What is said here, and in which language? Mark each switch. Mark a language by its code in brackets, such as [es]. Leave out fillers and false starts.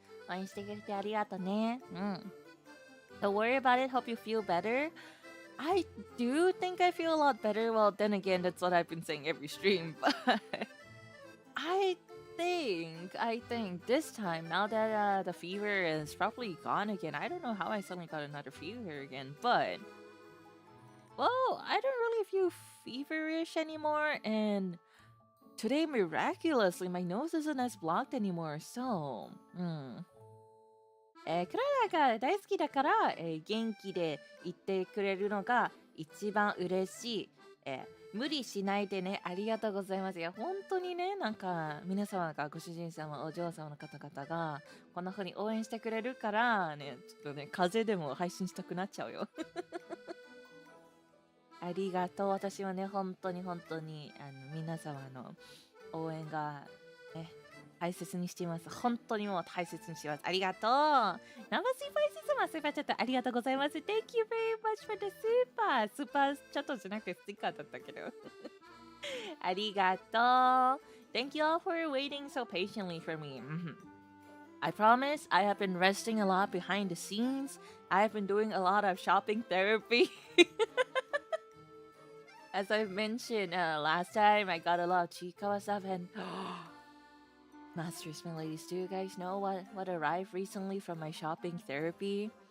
[ja] 応援してくれてありがとうね。 [en] Don't worry about it. Hope you feel better. I do think I feel a lot better. Well, then again, that's what I've been saying every stream. But I think this time, now that the fever is probably gone again, I don't know how I suddenly got another fever again, but well, I don't really feel feverish anymore, and today, miraculously, my nose isn't as blocked anymore, so, [ja] クララが大好きだから、元気でいてくれるのが一番嬉しい。無理しないでね。ありがとうございます。いや、本当にね、なんか、皆様が、ご主人様、お嬢様の方々が、こんな風に応援してくれるから、ね、ちょっとね、風邪でも配信したくなっちゃうよ。ありがとう。私はね、本当に皆様の応援が、ね、大切にしています。本当にもう大切にしています。ありがとう。生スーパーシ様、スーパーチャットありがとうございます。 [en] Thank you very much for the super! [ja] スーパーチャットじゃなくてステッカーだったけど。ありがとう。 [en] Thank you all for waiting so patiently for me. I promise I have been resting a lot behind the scenes. I have been doing a lot of shopping therapy. As I've mentioned last time, I got a lot of Chikawa stuff and Masters, my ladies, do you guys know what arrived recently from my shopping therapy?